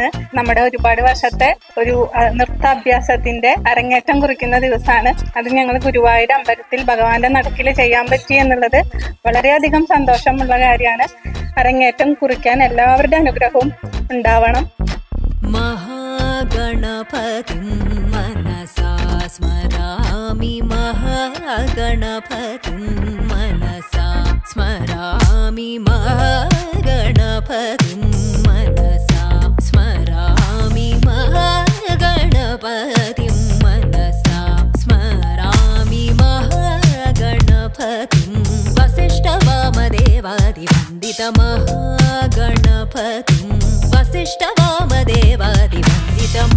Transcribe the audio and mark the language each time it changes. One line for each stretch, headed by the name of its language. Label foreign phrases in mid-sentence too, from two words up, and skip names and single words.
Malayalam: നമ്മുടെ ഒരുപാട് വർഷത്തെ ഒരു നൃത്താഭ്യാസത്തിന്റെ അരങ്ങേറ്റം കുറിക്കുന്ന ദിവസമാണ്. അത് ഞങ്ങൾ ഗുരുവായൂർ അമ്പലത്തിൽ ഭഗവാന്റെ നടക്കിൽ ചെയ്യാൻ പറ്റി എന്നുള്ളത് വളരെയധികം സന്തോഷമുള്ള കാര്യമാണ്. അരങ്ങേറ്റം കുറിക്കാൻ എല്ലാവരുടെ അനുഗ്രഹവും ഉണ്ടാവണം.
Sanskrit: महागणपतिं मनसा स्मरामि महागणपतिं मनसा स्मरामि महागणपतिं मनसा स्मरामि महागणपतिं मनसा स्मरामि महागणपतिं वसिष्ठवामदेवादिवन्दित महागणपतिं वसिष्ठवामदेवादिवन्दित